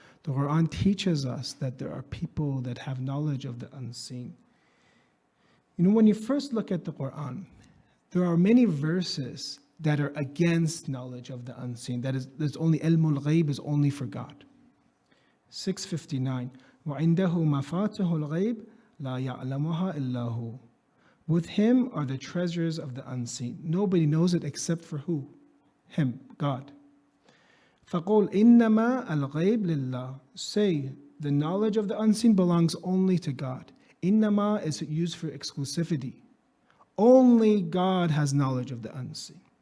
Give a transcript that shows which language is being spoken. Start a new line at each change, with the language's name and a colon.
English: The Quran teaches us that there are people that have knowledge of the unseen. When you first look at the Quran, there are many verses that are against knowledge of the unseen. That is, there's only ilmul ghaib is only for God. 659.
Arabic: وعنده مفاتح الغيب لا يعلمها إلا هو.
English: With him are the treasures of the unseen. Nobody knows it except for who? Him, God.
Arabic: فقل إنما الغيب لله.
English: Say, the knowledge of the unseen belongs only to God. إنما is used for exclusivity. Only God has knowledge of the unseen.